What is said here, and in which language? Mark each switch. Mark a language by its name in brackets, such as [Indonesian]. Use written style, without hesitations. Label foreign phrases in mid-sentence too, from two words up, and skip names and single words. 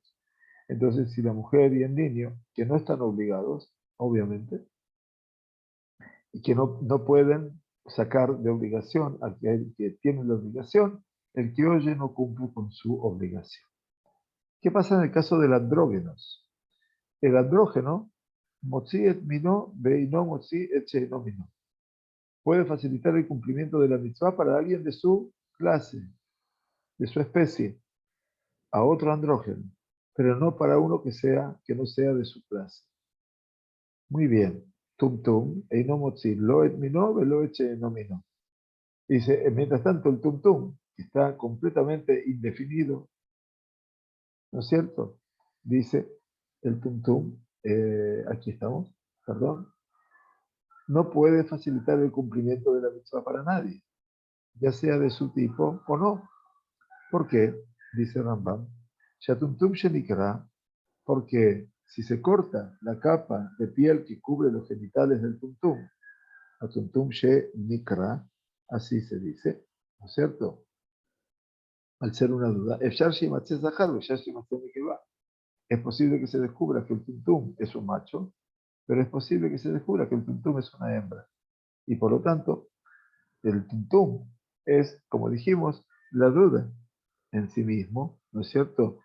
[Spanish] Entonces, si la mujer y el niño, que no están obligados, obviamente, y que no pueden sacar de obligación al que tiene la obligación, el que oye no cumple con su obligación. ¿Qué pasa en el caso del andrógenos? El andrógeno, [Hebrew] מוציא את מינו, ואינו מוציא את שאינו מינו. [Spanish] Puede facilitar el cumplimiento de la mitzvah para alguien de su clase, de su especie, a otro andrógeno, pero no para uno que no sea de su clase. Muy bien. [Hebrew] Tum tum, אינו מוציא, לא את מינו, ולא את שאינו מינו. [Spanish] Dice, mientras tanto el tum que está completamente indefinido, ¿no es cierto? Dice el tum, aquí estamos, perdón, no puede facilitar el cumplimiento de la mitzvah para nadie, ya sea de su tipo o no. ¿Por qué? Dice Rambam. [Hebrew] שטומטום שנקרע, [Spanish] porque si se corta la capa de piel que cubre los genitales del tumtum, [Hebrew] הטומטום שנקרע, [Spanish] así se dice, ¿no es cierto? Al ser una duda, es posible que se descubra que el tumtum es un macho, pero es posible que se descubra que el tumtum es una hembra. Y por lo tanto, el tumtum es, como dijimos, la duda en sí mismo, ¿no es cierto?